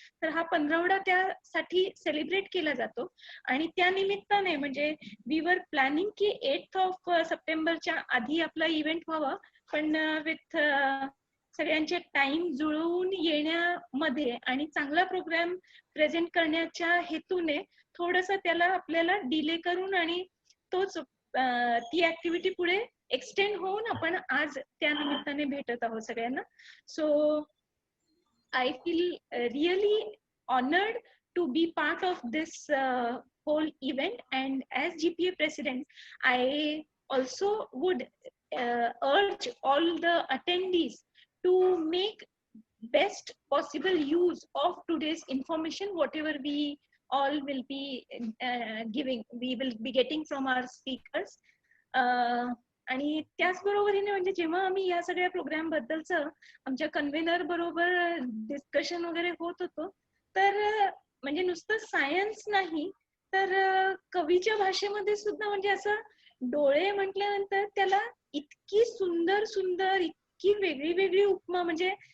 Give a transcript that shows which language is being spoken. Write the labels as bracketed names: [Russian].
[Marathi] तर हा पंधरवडा त्यासाठी सेलिब्रेट केला जातो आणि त्या निमित्ताने म्हणजे वी वर प्लॅनिंग की 8 सप्टेंबरच्या आधी आपला इव्हेंट व्हावा, पण विथ सगळ्यांचे टाइम जुळवून येण्यामध्ये आणि चांगला प्रोग्राम प्रेझेंट करण्याच्या हेतूने थोडंसं त्याला आपल्याला डिले करून आणि तोच ती ऍक्टिव्हिटी पुढे एक्सटेंड होऊन आपण आज त्या निमित्ताने भेटत आहोत सगळ्यांना. [English] So I feel really honored to be part of this whole event, and as GPA president, I also would urge all the attendees to make best possible use of today's information, whatever we all will be we will be getting from our speakers. [Marathi] आणि त्याचबरोबरीने म्हणजे जेव्हा आम्ही या सगळ्या programme बद्दलचं आमच्या convener बरोबर discussion वगैरे होत होतो, तर म्हणजे नुसतं सायन्स नाही तर कवीच्या भाषेमध्ये सुद्धा म्हणजे असं डोळे म्हटल्यानंतर त्याला इतकी सुंदर सुंदर इतकी वेगळी वेगळी उपमा, म्हणजे